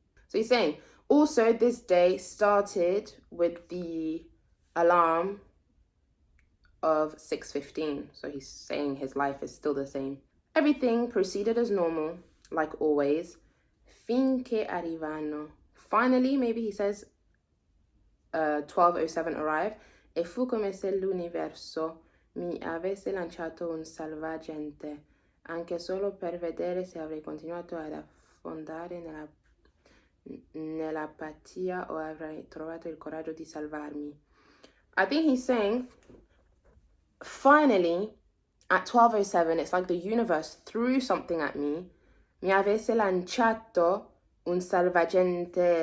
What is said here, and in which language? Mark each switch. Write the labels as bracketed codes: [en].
[en] So he's saying, also this day started with the alarm of 6:15. So he's saying his life is still the same. Everything proceeded as normal, like always, [it] finché arrivano. [en] Finally, maybe he says 12:07 arrived, [it] e fu come se l'universo mi avesse lanciato un salvagente, anche solo per vedere se avrei continuato ad affondare nell'apatia o avrei trovato il coraggio di salvarmi. [en] I think he's saying, finally, at 12:07, it's like the universe threw something at me, [it] mi avesse lanciato un salvagente.